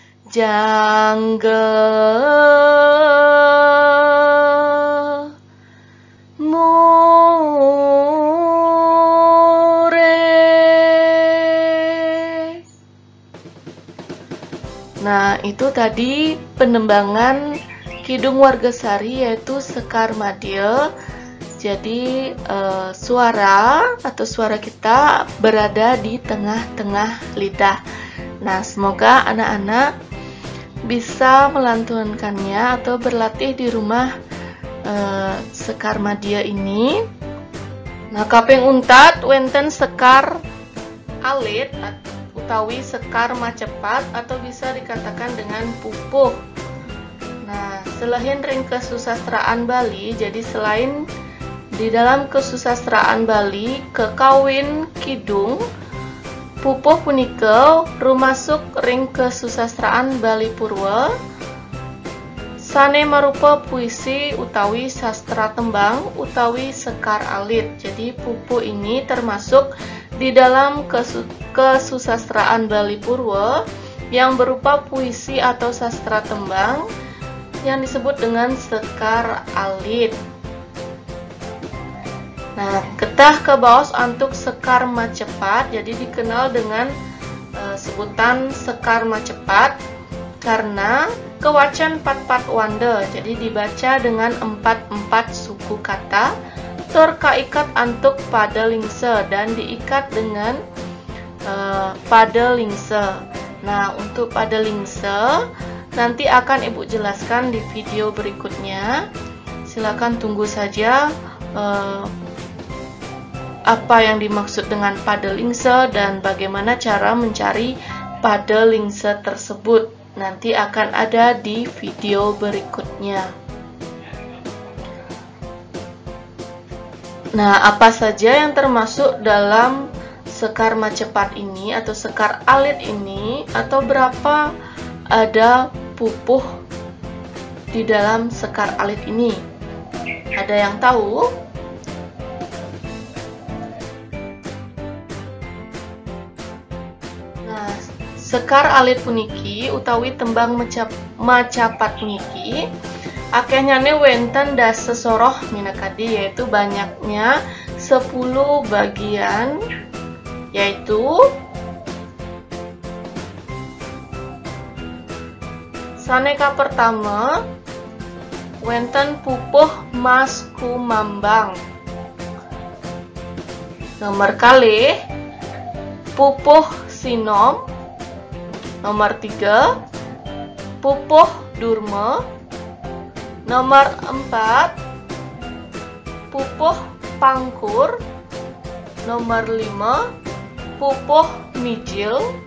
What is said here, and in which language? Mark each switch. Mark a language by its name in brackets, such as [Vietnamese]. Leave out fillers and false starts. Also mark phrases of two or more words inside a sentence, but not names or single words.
[Balinese] jangge mure. [Indonesian] Nah, itu tadi penembangan Kidung Wargasari yaitu Sekar Madya. Jadi suara atau suara kita berada di tengah-tengah lidah. Nah, semoga anak-anak bisa melantunkannya atau berlatih di rumah Sekar Madya ini. Nah, [Balinese] kaping untat wenten sekar alit utawi sekar macepat [Indonesian] atau bisa dikatakan dengan pupuh. [Balinese] Nah, selain ring kesusastraan Bali, [Indonesian] jadi selain di dalam kesusastraan Bali [Balinese] kekawin kidung pupuh punika rumasuk ring kesusastraan Bali Purwa sane marupa puisi utawi sastra tembang utawi sekar alit. [Indonesian] Jadi pupuh ini termasuk di dalam kesusastraan Bali Purwa yang berupa puisi atau sastra tembang yang disebut dengan sekar alit. [Balinese] Nah, ketah ke baos antuk sekar macepat, [Indonesian] jadi dikenal dengan sebutan sekar macepat karena [Balinese] kewacan 4 wanda, [Indonesian] jadi dibaca dengan 4 suku kata terkaikat antuk pada lingse dan diikat dengan pada lingse. Nah, untuk pada lingse nanti akan Ibu jelaskan di video berikutnya. Silakan tunggu saja apa yang dimaksud dengan pada lingse dan bagaimana cara mencari pada lingse tersebut. Nanti akan ada di video berikutnya. Nah, apa saja yang termasuk dalam sekar macepat ini atau sekar alit ini, atau berapa ada pupuh di dalam sekar alit ini? Ada yang tahu? Nah, [Balinese] sekar alit puniki utawi tembang macapat puniki akehnya wenten das sesoroh minakadi, [Indonesian] yaitu banyaknya 10 bagian, yaitu [Balinese] saneka pertama wenten pupuh mas kumambang, nomor kalih pupuh sinom, nomor 3 pupuh durma, nomor 4 pupuh pangkur, nomor 5 pupuh mijil,